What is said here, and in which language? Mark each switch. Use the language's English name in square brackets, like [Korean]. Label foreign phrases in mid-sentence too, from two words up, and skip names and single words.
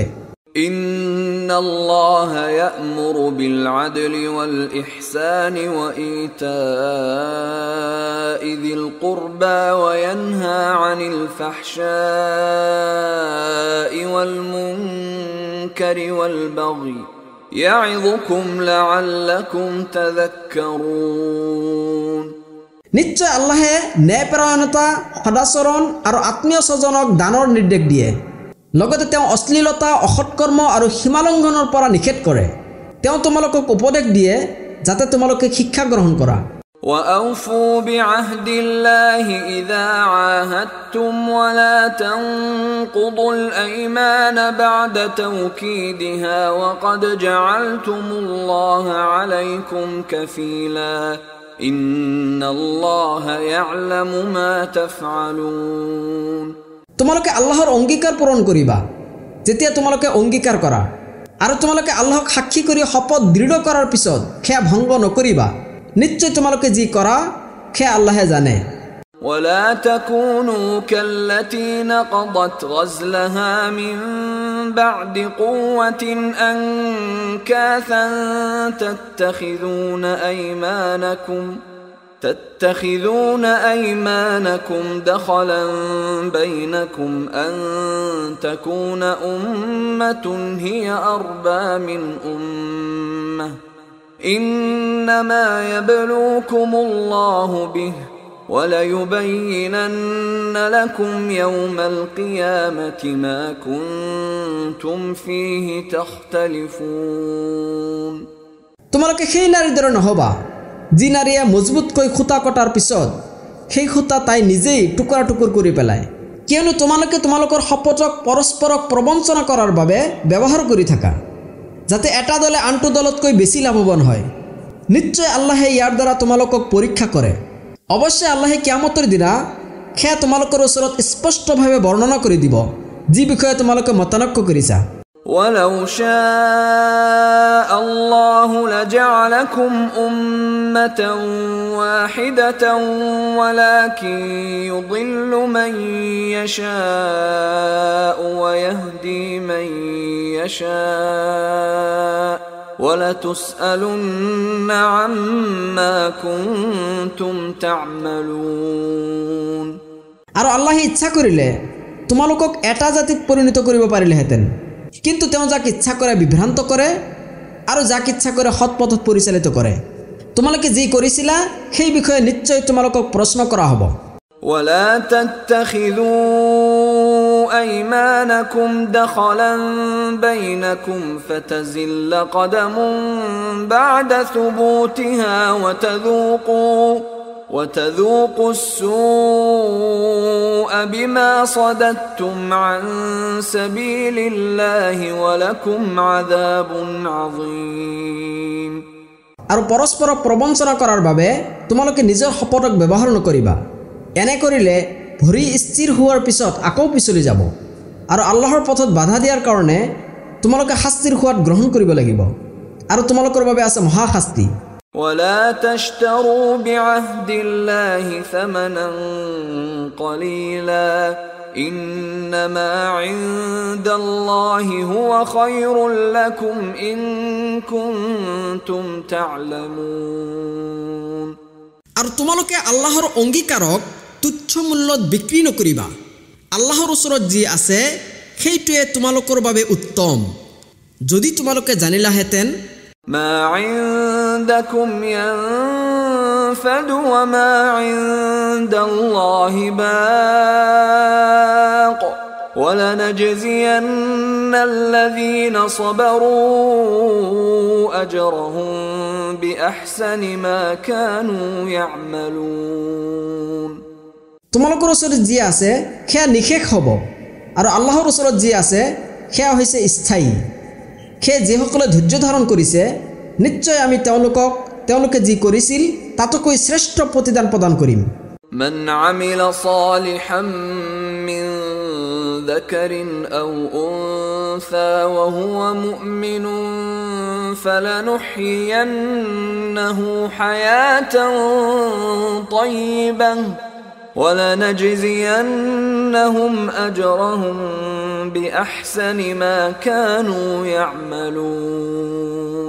[Arabic] إن الله يأمر بالعدل والإحسان وإيتاء ذي القربى وينهى عن الفحشاء والمنكر والبغي يعظكم لعلكم تذكرون [Assamese] নিশ্চয় আল্লাহে ন্যায়পৰায়ণতা সদাচৰণ আৰু আত্মীয় স্বজনক দানৰ নিৰ্দেশ দিয়ে লগতে তেওঁ অশ্লীলতা অসৎকৰ্ম আৰু সীমালংঘনৰ পৰা নিষেধ কৰে তেওঁ তোমালোকক উপদেশ দিয়ে যাতে তোমালোকে শিক্ষা গ্ৰহণ কৰা [Arabic] وأوفوا بعهد الله إذا عاهدتم ولا تنقضوا الأيمان بعد توكيدها وقد جعلتم الله عليكم كفيلا إن الله يعلم ما تفعلون [Assamese] তোমালোকে আল্লাহৰ অংগীকাৰ পূৰণ কৰিবা যেতিয়া তোমালোকে অংগীকাৰ কৰা আৰু তোমালোকে আল্লাহক সাক্ষী কৰি শপত দৃঢ় কৰাৰ পিছত সেয়া ভংগ নকৰিবা নিশ্চয় তোমালোকে যি কৰা সেয়া আল্লাহে জানে [Arabic] ولا تكونوا كالتي نقضت غزلها من بعد قوة أنكاثا تتخذون أيمانكم دخلا بينكم أن تكون أمة هي أربى من أمة إنما يبلوكم الله به وليبينن لكم يوم القيامة ما كنتم فيه تختلفون [Assamese] তোমালোকে সেই নাৰীৰ দৰে নহবা যি নাৰীয়ে মজবুতকৈ খুঁটা কটাৰ পিছত সেই খুঁটা তাই নিজেই টুকুৰা টুকুৰ কৰি পেলায় কিয়নো তোমালোকে তোমালোকৰ শপতক পৰস্পৰক প্ৰবঞ্চনা কৰাৰ বাবে ব্যৱহাৰ কৰি থাকা যাতে এটা দলে আনটো দলতকৈ বেছি লাভৱান হয় নিশ্চয় আল্লাহে ইয়াৰ দ্বাৰা তোমালোকক পৰীক্ষা কৰে অৱশ্যে আল্লাহে কিয়ামতৰ দিনা সেয়া তোমালোকৰ ওচৰত স্পষ্টভাৱে বৰ্ণনা কৰি দিব যি বিষয়ে তোমালোকে মতানক্য কৰিছা [Arabic] ولو شاء الله لجعلكم أمة واحدة ولكن يضل من يشاء ويهدي من يشاء ولتسألن عما كنتم تعملون [Assamese] আৰু আল্লাহে ইচ্ছা কৰিলে তোমালোকক এটা জাতিত পৰিণত কৰিব পাৰিলেহেঁতেন কিন্তু তেওঁ যাক ইচ্ছা কৰে বিভ্ৰান্ত কৰে আৰু যাক ইচ্ছা কৰে সৎ পথত পৰিচালিত কৰে তোমালোকে যি কৰিছিলা সেই বিষয়ে নিশ্চয় তোমালোকক প্ৰশ্ন কৰা হ'ব [Arabic] ولا تتخذوا أيمانكم دخلا بينكم فتزل قدم بعد ثبوتها وتذوقوا السوء بما صددتم عن سبيل الله ولكم عذاب عظيم [Assamese] আৰু পৰস্পৰ প্ৰবঞ্চনা কৰাৰ বাবে তোমালোকে নিজৰ শপতক ব্যৱহাৰ নকৰিবা এনে কৰিলে ভৰি স্থিৰ হোৱাৰ পিছত আকৌ পিছলি যাব আৰু আল্লাহৰ পথত বাধা দিয়াৰ কাৰণে তোমালোকে শাস্তিৰ সোৱাদ গ্ৰহণ কৰিব লাগিব আৰু তোমালোকৰ বাবে আছে মহা শাস্তি [Arabic] ولا تشتروا بعهد الله ثمنا قليلا إنما عند الله هو خير لكم إن كنتم تعلمون [Assamese] আৰু তোমালোকে আল্লাহৰ অংগীকাৰক তুচ্ছ মূল্যত বিক্ৰী নকৰিবা আল্লাহৰ ওচৰত যি আছে সেইটোৱে তোমালোকৰ বাবে উত্তম যদি তোমালোকে জানিলাহেঁতেন [Arabic] ما عندكم ينفد وما عند الله باق ولنجزين الذين صبروا أجرهم بأحسن ما كانوا يعملون [Assamese] তোমালোকৰ ওচৰত যি আছে সেয়া নিশেষ হ'ব আৰু আল্লাহৰ ওচৰত যি আছে সেয়া হৈছে স্থায়ী সেই যিসকলে ধৈৰ্য ধাৰণ কৰিছে নিশ্চয় আমি তেওঁলোকে যি কৰিছিল তাতকৈ শ্ৰেষ্ঠ প্ৰতিদান প্ৰদান কৰিম [Arabic] من عمل صالحا من ذكر أو أنثى وهو مؤمن فلنحيينه حياة طيبة ولنجزينهم أجرهم بأحسن ما كانوا يعملون